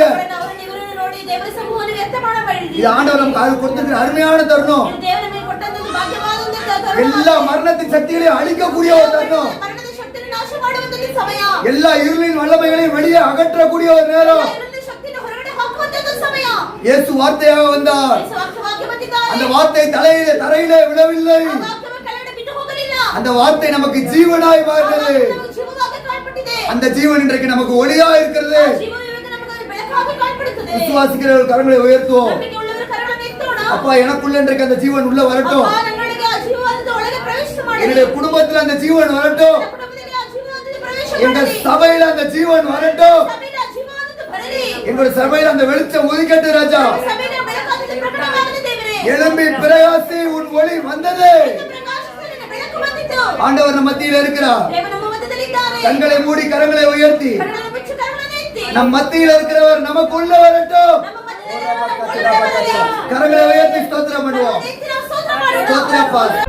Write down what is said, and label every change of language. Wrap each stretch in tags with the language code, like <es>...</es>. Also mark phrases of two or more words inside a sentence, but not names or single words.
<kn>ಅವರನ್ನು ಇವರನ್ನು ನೋಡಿ ದೇವರ ಸಮೂಹವನ್ನು ವ್ಯರ್ಥ ಮಾಡಬೇಡಿರಿ.</kn> <ta>இது ஆண்டவர் நமக்கு அது கொடுத்திருக்கிற அருமையான தருணம்.</ta> <kn>ಇದು ದೇವರ ಮೇಲೆ ಕೊಟ್ಟಂತ ಭಾಗ್ಯವಾದಂತ ತರುಣ.</kn> <ta>எல்லா மரணத்தின் சக்திகளையும் அழிக்கக்கூடிய ஒரு தருணம்.</ta> <kn>ಮರಣದ ಶಕ್ತಿಯನ್ನು ನಾಶ ಮಾಡುವಂತ ಸಮಯ.</kn> <ta>எல்லா இருளின் வல்லமைகளையும் வெளியே அகற்றக்கூடிய ஒரு நேரம்.</ta> <kn>ಮರಣದ ಶಕ್ತಿಯನ್ನು ಹೊರಗಡೆ ಹಾಕುವಂತ ಸಮಯ.</kn> <ta>இயேசு வார்த்தையாக வந்தார்.</ta> <kn>ಯೇಸು ವಾಕ್ಯವಾಗಿ ಬಂದಿದ್ದಾರೆ.</kn> <ta>அந்த வார்த்தை தரையிலே விழவில்லை.</ta> <kn>ಆ ವಾಕ್ಯವು ಕೆಳಗಡೆ ಬಿಟ್ಟು ಹೋಗಲಿಲ್ಲ.</kn> <ta>அந்த வார்த்தை நமக்கு ஜீவனாய் மாறினது.</ta> <kn>ನಮಗೆ ಜೀವವಾಗಿ ಕಾಣಪಟ್ಟಿದೆ.</kn> <ta>அந்த ஜீவன் இன்றைக்கு நமக்கு ஒளியா இருக்கிறது.</ta> <kn>ಆ ಜೀವ ಇವಾಗ ನಮಗೆ ಬೆಳಕಾಗಿ ಕಾಣಪಡುತ್ತದೆ.</kn> <ta>விசுவாசிக்கிறவர்கள் கரங்களை உயர்த்துவோம்.</ta> <kn>ನಂಬಿಕೆ ಉಳ್ಳವರ ಕರಗಳನ್ನು ಎತ್ತೋಣ.</kn> <ta>அப்பா எனக்குள்ள இன்றைக்கு அந்த ஜீவன் உள்ள வரட்டும்.</ta> <kn>ಅಪ್ಪ, ನನ್ನೊಳಗೆ ಆ ಜೀವವಾದದ್ದು ಒಳಗೆ ಪ್ರವೇಶ ಮಾಡಲಿ.</kn> <ta>என்னுடைய குடும்பத்தில் அந்த ஜீவன் வரட்டும்.</ta> <kn>ನನ್ನ ಕುಟುಂಬದಲ್ಲಿ ಆ ಜೀವವಾದದ್ದು ಪ್ರವೇಶ</kn> <ta>எங்க</ta> <kn>ಮಾಡಲಿ.</kn> <ta>சபையில அந்த ஜீவன் வரட்டும்.</ta> <kn>ಸಭೆಯಲ್ಲಿ ಆ ಜೀವವಾದದ್ದು ಬರಲಿ.</kn> <ta>எங்களுடைய சபையில அந்த வெளிச்சம் உதிக்கட்டும் ராஜா.</ta> <kn>ಸಭೆಯಲ್ಲಿ ಬೆಳಕಾದದ್ದು ಪ್ರಕಟವಾಗಲಿ ದೇವರೇ.</kn> <ta>எழும்பி பிரகாசி உன் ஒளி வந்தது.</ta> <kn>ಪ್ರಕಾಶಿಸಲಿ, ನಿನ್ನ ಬೆಳಕು ಬಂದಿತು.</kn> <ta>ஆண்டவர் நம்ம மத்தியில் இருக்கிறார்.</ta> <kn>ದೇವರು ನಮ್ಮ ಮಧ್ಯದಲ್ಲಿ ಇದ್ದಾರೆ.</kn> <ta>கண்களை மூடி கரங்களை உயர்த்தி</ta> <kn>ಕರಗಳನ್ನು ಮುಚ್ಚಿ ಕರಗಳನ್ನು ಎತ್ತಿ.</kn> <ta>நம் மத்தியில் இருக்கிறவர் நமக்குள்ள வரட்டும்.</ta> <kn>ನಮ್ಮ ಮಧ್ಯದಲ್ಲಿ ನಮ್ಮ ಒಳಗಡೆ ಬರಲಿ.</kn> <ta>கரங்களை உயர்த்தி ஸ்தோத்திரம் பண்ணுவோம்.</ta> <kn>ಕರಗಳನ್ನು ಎತ್ತಿ ನಾವು ಸ್ತೋತ್ರ ಮಾಡೋಣ.</kn> <ta>ஸ்தோத்திரப்பா.</ta>